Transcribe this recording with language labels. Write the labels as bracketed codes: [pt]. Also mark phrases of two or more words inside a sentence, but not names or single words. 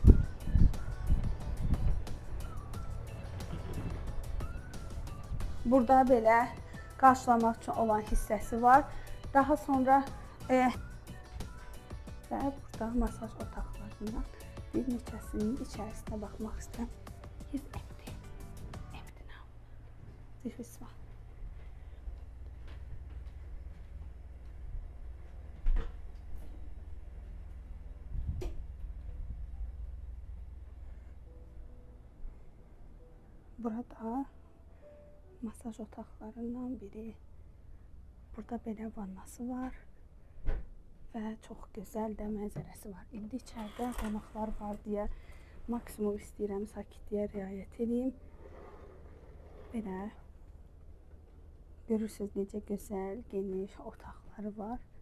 [az] Burada belə qarşılamaq üçün olan hissəsi var. Daha sonra və burada masaj otaqlarından bir neçəsinin içərisinə baxmaq istəyirəm. [en] He's empty. Empty now. This is one. [az] Burada masaj otaqlarından biri. Burada belə vannası var və çox gözəl də mənzərəsi var. İndi içəridə qonaqlar var deyə maksimum istəyirəm sakitliyə riayət edeyim. Belə görürsünüz necə gözəl, geniş otaqları var.